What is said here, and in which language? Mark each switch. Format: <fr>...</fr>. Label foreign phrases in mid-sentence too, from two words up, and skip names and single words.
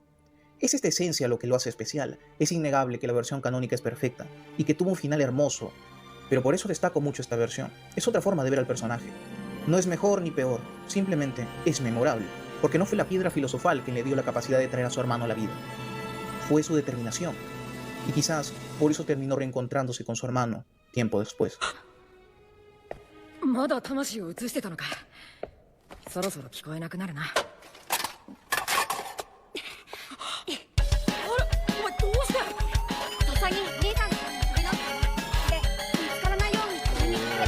<es>Es esta esencia lo que lo hace especial. Es innegable que la versión canónica es perfecta y que tuvo un final hermoso, pero por eso destaco mucho esta versión. Es otra forma de ver al personaje. No es mejor ni peor, simplemente es memorable, porque no fue la piedra filosofal quien le dio la capacidad de traer a su hermano a la vida. Fue su determinación, y quizás por eso terminó reencontrándose con su hermano tiempo después.</es> <ja>まだ魂を移してたのか。そろそろ聞こえなくなるな。あれ、お前どうして？ウサギ兄さんが鳥ので見つからないように取りに行って</ja>